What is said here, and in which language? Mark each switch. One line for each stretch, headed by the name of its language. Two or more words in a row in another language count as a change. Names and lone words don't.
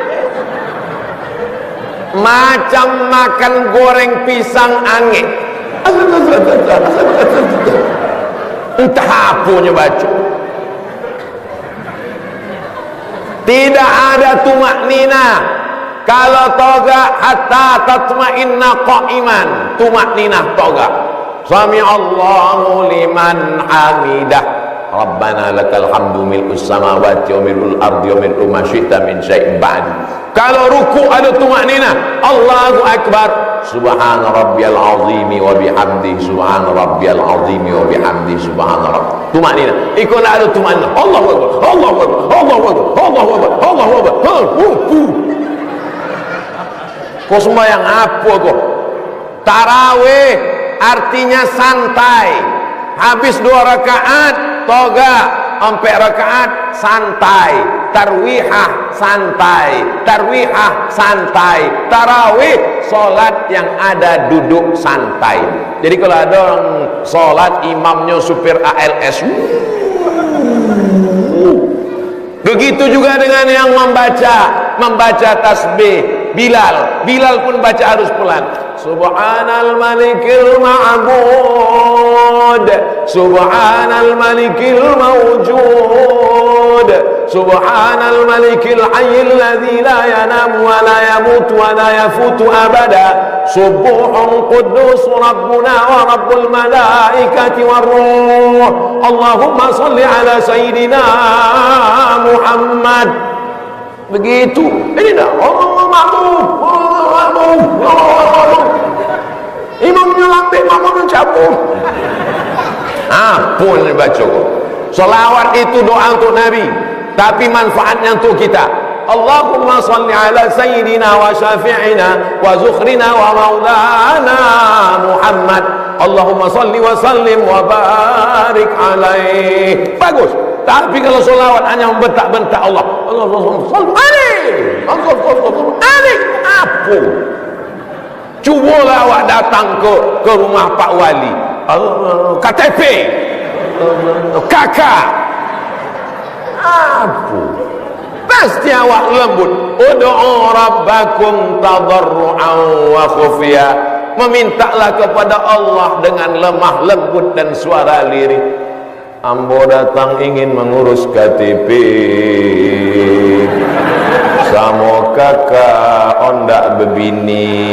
Malay: Macam makan goreng pisang angin. Entah apanya baca. Tidak ada tumaknina. Kalau toga
Arabic: حتى تطمئن قائما.
Malay: Tumaknina toga.
Arabic: سمع الله لمن حمده. ربنا لك الحمد ملء السماوات وملء الأرض وملء ما شئت من شيء بعد.
Malay: Kalau ruku ada tumaknina,
Arabic: الله أكبر. سبحان ربي العظيم وبحمده، سبحان ربي العظيم وبحمده، سبحان رب.
Malay: Tumaknina. Iko ada tumaknina.
Arabic: الله أكبر، الله أكبر، الله أكبر، الله أكبر، الله أكبر.
Malay: Kau sembahyang apa kau? Tarawih artinya santai. Habis 2 rakaat toga, 4 rakaat santai. Tarwihah santai, tarwihah santai. Tarawih solat yang ada duduk santai. Jadi kalau ada orang solat imamnya supir ALS, begitu juga dengan yang membaca tasbih. Bilal pun baca harus pelan.
Arabic: سبحان الملك المعبود، سبحان الملك الموجود، سبحان الملك الحي الذي لا ينام ولا يموت ولا يفوت أبدا، سبوح قدوس ربنا ورب الملائكة والروح. اللهم صل على سيدنا محمد.
Malay: Begitu. Ini dah Allah makmum. Imamnya lambat, makmumnya cabut. Pun baca. Selawat itu doa untuk Nabi, tapi manfaatnya untuk kita.
Arabic: اللهم صل على سيدنا وشفيعنا وذخرنا ومولانا محمد. اللهم صل وسلم وبارك عليه.
Malay: Bagus. Tapi kalau selawat hanya membentak-bentak Allah,
Arabic: اللهم صل عليه، اللهم عليه, apa?
Malay: Cubalah awak datang ke rumah Pak Wali, KTP, kakak, apa? Pasti awak lembut.
Arabic: ادعوا ربكم تضرعا وخفية.
Malay: Memintalah kepada Allah dengan lemah lembut dan suara lirih.
Minangkabau: Ambo datang ingin mengurus KTP sama kakak ondak bebini.